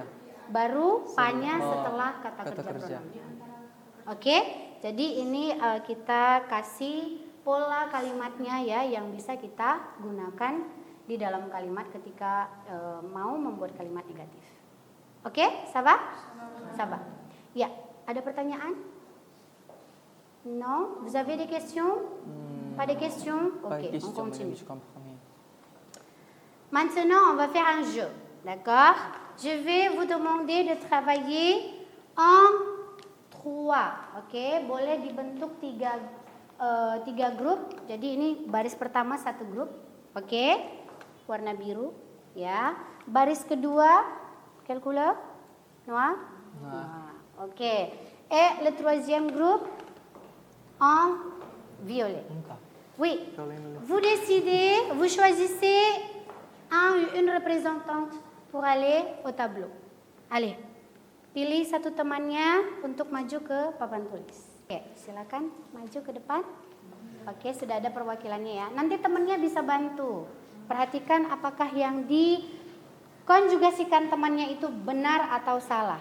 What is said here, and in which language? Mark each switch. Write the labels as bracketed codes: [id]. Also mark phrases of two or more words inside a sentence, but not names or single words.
[id] baru pa-nya setelah kata kerja. Oke, jadi ini kita kasih pola kalimatnya ya yang bisa kita gunakan di dalam kalimat ketika mau membuat kalimat negatif. Oke, [fr] ça va? Ça va. [id] Ya, ada pertanyaan? [fr] Non? Vous avez des questions? Pas de questions? Pas Ok, de question, on madame, continue. je comprends. Maintenant, on va faire un jeu. D'accord? Je vais vous demander de travailler en 3. Ok? [id] Boleh dibentuk tiga grup. Jadi ini baris pertama satu grup. Oke? Warna biru. Ya. Baris kedua, [fr] quelle couleur? Noir? Noir. Ok. Et le troisième groupe en violet. Oui. Vous décidez, vous choisissez un ou une représentante pour aller au tableau. Allez, [id] pilih satu temannya untuk maju ke papan tulis. Oke, silakan maju ke depan. Oke, sudah ada perwakilannya ya. Nanti temannya bisa bantu. Perhatikan apakah yang dikonjugasikan temannya itu benar atau salah.